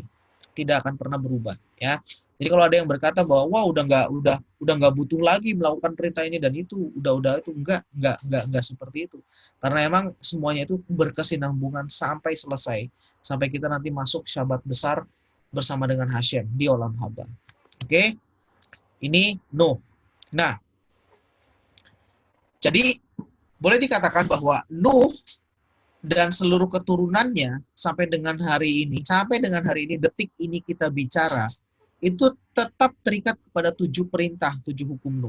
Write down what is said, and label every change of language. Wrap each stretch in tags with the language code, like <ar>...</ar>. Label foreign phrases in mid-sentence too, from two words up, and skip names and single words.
<id>Tidak akan pernah berubah, ya. Jadi kalau ada yang berkata bahwa wah udah nggak butuh lagi melakukan perintah ini dan itu udah itu enggak seperti itu. Karena emang semuanya itu berkesinambungan sampai selesai. Sampai kita nanti masuk Syabat besar bersama dengan Hashem di</id> <he>עולם הבא.</he> <id>Oke? Ini Nuh. Nah, jadi boleh dikatakan bahwa Nuh dan seluruh keturunannya sampai dengan hari ini, detik ini kita bicara, itu tetap terikat kepada 7 perintah, 7 hukum Nuh.</id>